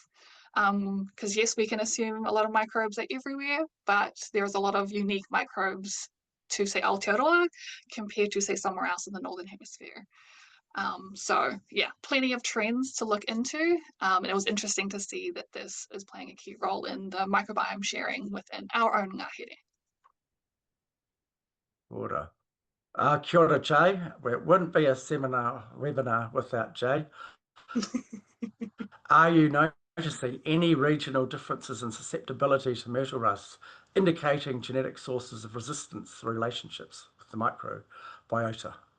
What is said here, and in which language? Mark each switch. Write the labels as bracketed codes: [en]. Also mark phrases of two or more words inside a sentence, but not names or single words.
[en] Because yes, we can assume a lot of microbes are everywhere, but there's a lot of unique microbes to say Aotearoa compared to say somewhere else in the Northern Hemisphere. So yeah, plenty of trends to look into. And it was interesting to see that this is playing a key role in the microbiome sharing within our own ngahere. [mi] Kia ora. Kia ora, Jay. [en] Well, it wouldn't be a webinar without Jay. Are you noticing any regional differences in susceptibility to myrtle rust, indicating genetic sources of resistance relationships with the microbiota?